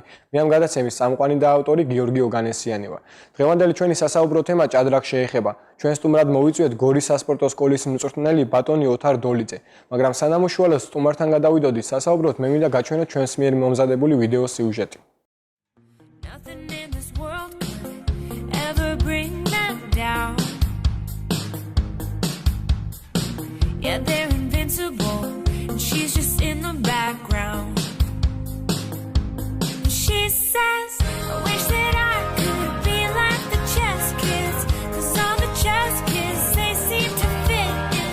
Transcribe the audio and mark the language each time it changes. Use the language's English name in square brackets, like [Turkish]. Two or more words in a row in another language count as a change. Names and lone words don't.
[Georgian] მე ამ გადაცემის წამყვანი და ავტორი გიორგი ოგანესიანი ვარ. დღევანდელი ჩვენი სასაუბრო თემა ჭადრაკს შეეხება. ჩვენ სტუმრად მოვიწვიეთ გორის სასპორტო სკოლის მწვრთნელი ბატონი ოთარ დოლიძე. მაგრამ სანამ უშუალოდ სტუმართან გადავიდოდით სასაუბროთ, მე მინდა გაჩვენოთ ჩვენს მიერ მომზადებული ვიდეო სიუჟეტი. [English] Yeah, they're invincible, and she's just in the background. She says, I wish that I could be like the chess kids, 'cause all the chess kids, they seem to fit in.